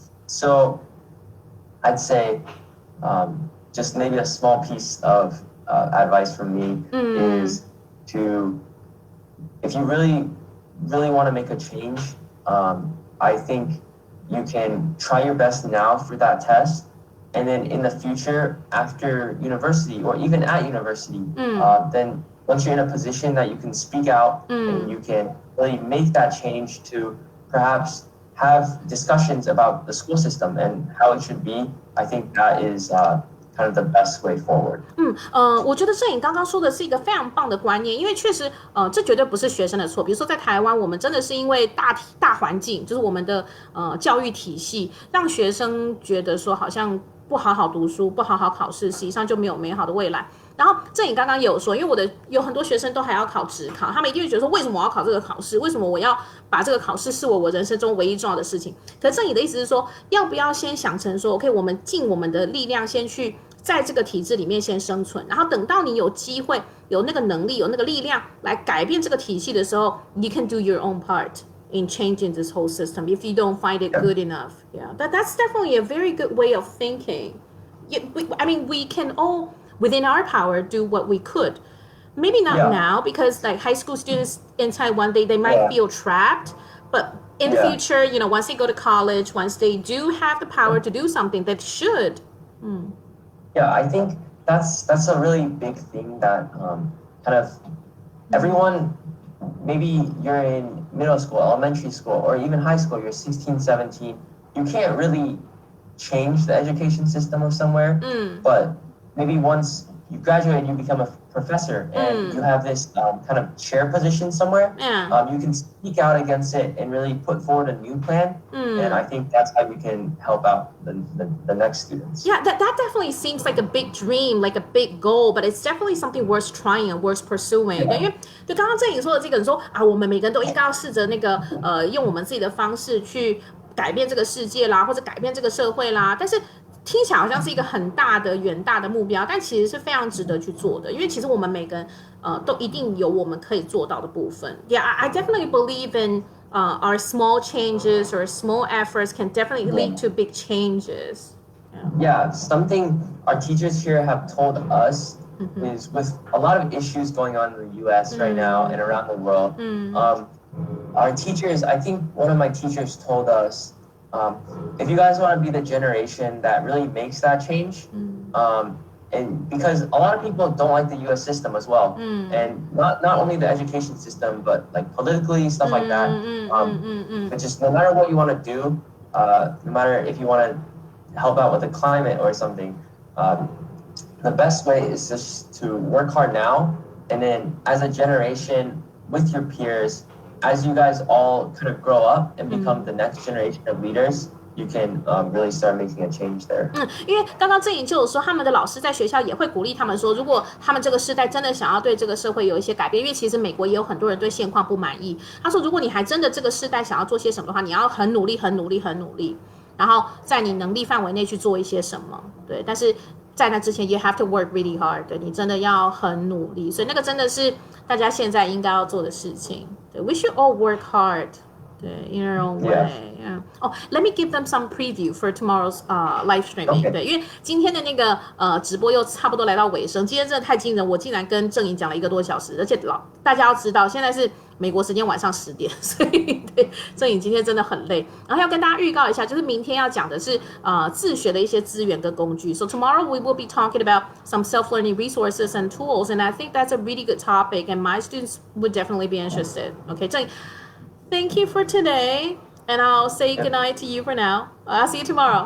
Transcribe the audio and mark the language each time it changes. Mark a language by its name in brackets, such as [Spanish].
[English] So I'd say just maybe a small piece of advice from me is to, if you really want to make a change, I think you can try your best now for that test, and then in the future after university or even at university, then once you're in a position that you can speak out and you can really make that change to perhaps have discussions about the school system and how it should be, I think that is kind of the best way forward. [Chinese] 我觉得郑颖刚刚说的是一个非常棒的观念，因为确实，这绝对不是学生的错。比如说在台湾，我们真的是因为大环境，就是我们的教育体系，让学生觉得说好像不好好读书，不好好考试，实际上就没有美好的未来。然后郑颖刚刚也有说，因为有很多学生都还要考指考，他们一定会觉得说，为什么我要考这个考试？为什么我要把这个考试视为我人生中唯一重要的事情？可是郑颖的意思是说，要不要先想成说 ，OK， 我们尽我们的力量先去在这个体制里面先生存，然后等到你有机会、有那个能力、有那个力量来改变这个体系的时候 ， [English] you can do your own part in changing this whole system. If you don't find it good enough, yeah, that's definitely a very good way of thinking. I mean, we can all within our power do what we could. Maybe not now, because like high school students in Taiwan, they might feel trapped. But in the future, you know, once they go to college, once they do have the power to do something, that should. Yeah, I think that's a really big thing that kind of everyone, maybe you're in middle school, elementary school, or even high school, you're 16, 17, you can't really change the education system of somewhere, but maybe once you graduate and you become a professor and you have this kind of chair position somewhere, you can speak out against it and really put forward a new plan. And I think that's how you can help out the next students. Yeah, that definitely seems like a big dream, like a big goal, but it's definitely something worth trying and worth pursuing. [Chinese] 因为就刚刚郑颖说的这个，你说啊，我们每个人都应该要试着那个用我们自己的方式去改变这个世界啦，或者改变这个社会啦，但是听起来好像是一个很大的远大的目标，但其实是非常值得去做的，因为其实我们每个人都一定有我们可以做到的部分。 [English] Yeah, I definitely believe in our small changes or small efforts can definitely lead to big changes. Yeah, something our teachers here have told us is with a lot of issues going on in the U.S. right now and around the world. Our teachers, I think one of my teachers told us, if you guys want to be the generation that really makes that change, and because a lot of people don't like the U.S. system as well, and not only the education system, but like politically stuff like that. But just no matter what you want to do, no matter if you want to help out with the climate or something, the best way is just to work hard now, and then as a generation with your peers, as you guys all kind of grow up and become the next generation of leaders, you can really start making a change there. [Chinese] 因为刚刚郑颖就有说，他们的老师在学校也会鼓励他们说，如果他们这个世代真的想要对这个社会有一些改变，因为其实美国也有很多人对现况不满意。他说，如果你还真的这个世代想要做些什么的话，你要很努力、很努力、很努力，然后在你能力范围内去做一些什么。对，但是在那之前 ， [English] you have to work really hard。 [Chinese] 对，你真的要很努力，所以那个真的是大家现在应该要做的事情。 [English] 对 ，we should all work hard. In your own way. Yeah. Oh, let me give them some preview for tomorrow's live streaming. Okay. [Chinese] 对，因为今天的那个直播又差不多来到尾声，今天真的太惊人，我竟然跟郑颖讲了1个多小时，而且大家要知道，现在是美国时间晚上10点，所以对郑颖今天真的很累。然后要跟大家预告一下，就是明天要讲的是自学的一些资源跟工具。 [English] So tomorrow we will be talking about some self-learning resources and tools, and I think that's a really good topic, and my students would definitely be interested. Okay, 郑颖。 Thank you for today, and I'll say goodnight to you for now. I'll see you tomorrow.